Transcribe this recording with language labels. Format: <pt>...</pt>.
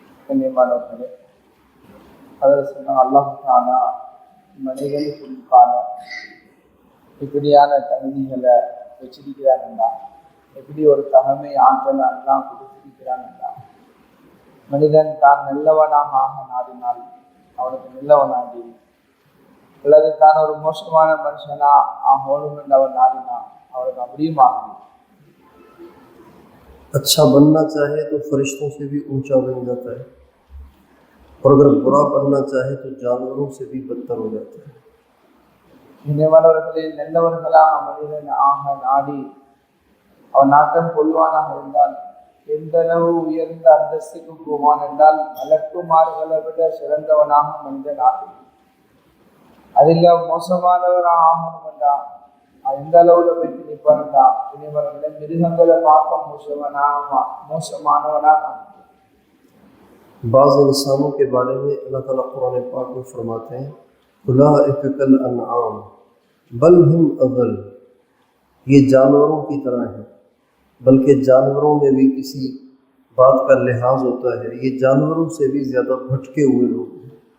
<ta>கண்ணியமானவர்களே, அதில் சொன்னாங்க அல்லாஹ் தஆலா மனிதனுக்கான இப்படியான தகுதிகளை வச்சிருக்கிறாங்கன்னா, எப்படி ஒரு தகமை ஆற்றலை எல்லாம் கொடுத்திருக்கிறாங்கன்னா, மனிதன் தான் நல்லவனாக ஆக நாடினால் அவனுக்கு நல்லவனாகி, அல்லது தான் ஒரு மோசமான மனுஷனா ஆகணும் என்று அவன் நாடினான் அவனுக்கு அப்படியும் ஆகும்।</ta> <hi>अच्छा बनना चाहे तो फरिश्तों से भी ऊंचा बन जाता है और अगर बुरा बनना चाहे तो जानवरों से भी बदतर हो जाता है।</hi> <ta>இனிமேலவர்களில் நல்லவர்களாக மனிதன் ஆக நாடி அவன் நாட்டம் கொள்வானாக இருந்தால் எந்த அளவு உயர்ந்த அந்தஸ்துக்கு போவான் என்றால் மலக்குமார்களை விட சிறந்தவனாக மனிதன் ஆகும்। அதில் மோசமானவராக ஆகணும் என்றால் எந்த அளவுல போயிட்டு நிற்பான்டா, இனிவர்களை மிருகங்களை பார்க்க மோசமானவனாக।</ta> <hi>बाज़ इंसानों के बारे में अल्लाह ताला कुरान पाक में फरमाते हैं</hi> <ar>उलाइक कल अनआम बल हुम अज़ल,</ar> <hi>ये जानवरों की तरह है, बल्कि जानवरों में भी किसी बात का लिहाज होता है, ये जानवरों से भी ज़्यादा भटके हुए लोग हैं।</hi>